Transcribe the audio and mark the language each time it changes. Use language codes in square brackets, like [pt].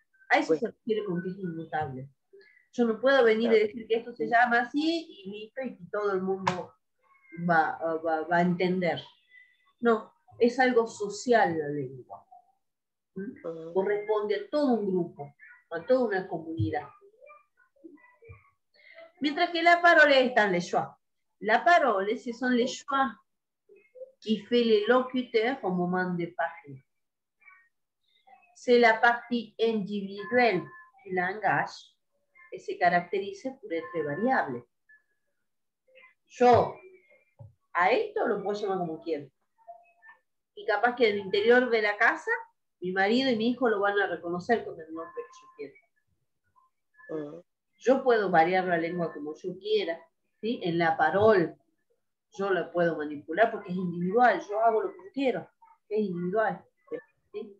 [es] A eso se refiere con que es inmutable. Yo no puedo venir y decir que esto se llama así y listo, y que todo el mundo va a entender. No, es algo social la lengua. Corresponde a todo un grupo, a toda una comunidad. Mientras que [fr] la parole est dans les choix. La parole, ce sont les choix qui fait les locuteurs au moment de parler. C'est la partie individuelle du langage et se caractérise por être variable. [es] Yo a esto lo puedo llamar como quiero. Y capaz que en el interior de la casa, mi marido y mi hijo lo van a reconocer con el nombre que yo quiero. Yo puedo variar la lengua como yo quiera, ¿sí? En la parole yo la puedo manipular porque es individual, yo hago lo que yo quiero, es individual. ¿Sí?